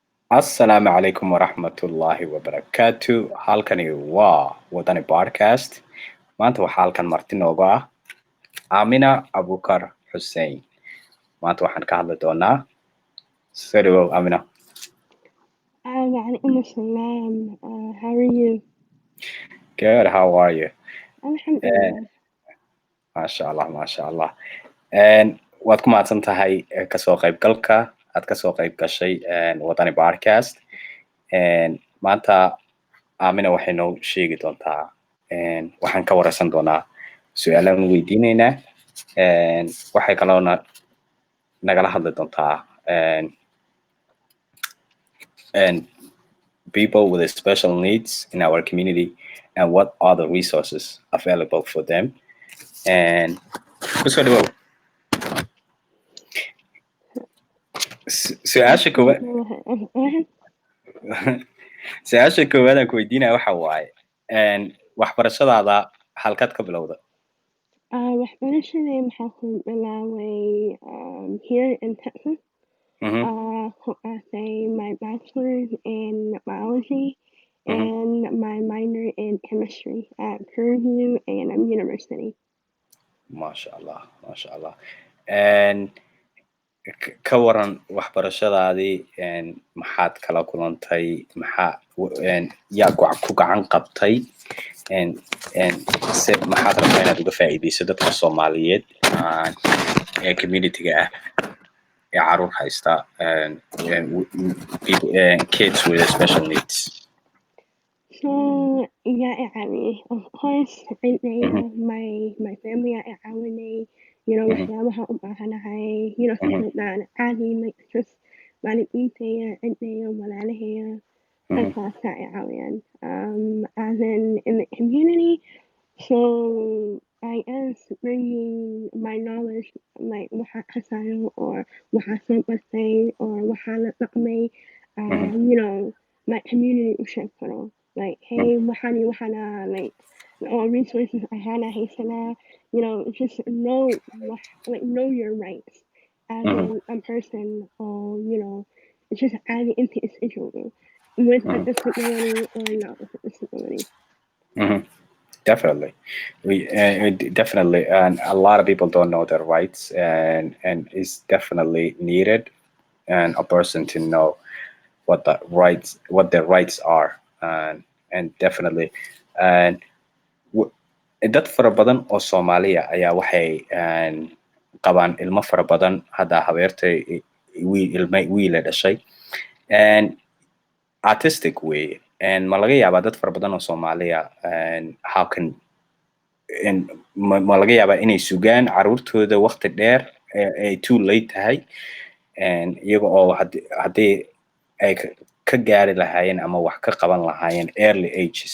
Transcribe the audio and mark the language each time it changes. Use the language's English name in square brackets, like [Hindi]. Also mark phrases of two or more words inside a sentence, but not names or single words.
[Arabic] السلام عليكم ورحمة الله وبركاته. [Somali] Halkani waa Waddani Podcast. Maanta waxaa halkan marti nooga ah Aamina Abukar Xuseen. Maanta waxaan ka hadli doonaa soo dhawow Aamina. [Arabic] وعليكم السلام. [English] How are you? Good, how are you? [Arabic] Alhamdulillah. ما شاء الله، ما شاء الله. [Somali] Waad ku mahadsan tahay kasoo qaybgalka aad kasoo qayb gashay Waddani Podcast. Maanta Aamina waxay noo sheegi doontaa waxaan ka wareysan doonaa su-aalaan weydiineynaa waxay kaloona nagala hadli doontaa [English] people with special needs in our community and what are the resources available for them. [Somali] Kusoo dhawow. Su-aasha koowaad su-aasha koowaad aan ku weydiinaya waxa waaye waxbarashadaada halkaad ka bilowda? waxbarashadii maxaa ku bilaabay [English] here in Texas. I say my bachelor's in biology and my minor in chemistry at Purdue A&M University. [Arabic] ما شاء الله، ما شاء الله. [Somali] Ka waran waxbarashadaadii maxaad kala kulantay, yaa ku gacan qabtay, se maxaad rabtaa inaad uga faa'iideyso dadka Soomaaliyeed ee community-ga ah ee caruur haysta [English] kids with special needs? So yeah, of course, my family are [Somali] caawinay, waxyaabaha u baahanahay, [English] something like that. [Somali] Caadi, [English] like just [Somali] waalidiintaya, cidnaya, walaalahaya, dadkaasa ay caawiyaan. [English] As in the community, so I guess bringing my knowledge, like [Somali] waxaa kasayo [English] or [Somali] waxaa soo bartay [English] or [Somali] waxaa la dhaqmay, [English] my community [Somali] u sheeg karo. [English] Like, hey, [Somali] waxana, [English] like, all resources [Somali] ahana haysana, [English] just know your rights as a person, or it's just adding into individual with a disability or not with a disability. Definitely, definitely, and a lot of people don't know their rights, and it's definitely needed, and a person to know what their rights are, and definitely, and [Somali] dad fara badan oo Soomaaliya ayaa waxay qabaan ilmo fara badan. Hadda habeertay wiil dhashay [English] artistic way, [Somali] ma laga yaabaa dad fara badan oo Soomaaliya ma laga yaabaa inay sugaan caruurtooda waqti dheer ay [English] too late [Somali] tahay, iyaga oo haddii ay ka gaari lahaayeen ama wax ka qaban lahaayeen [English] early ages?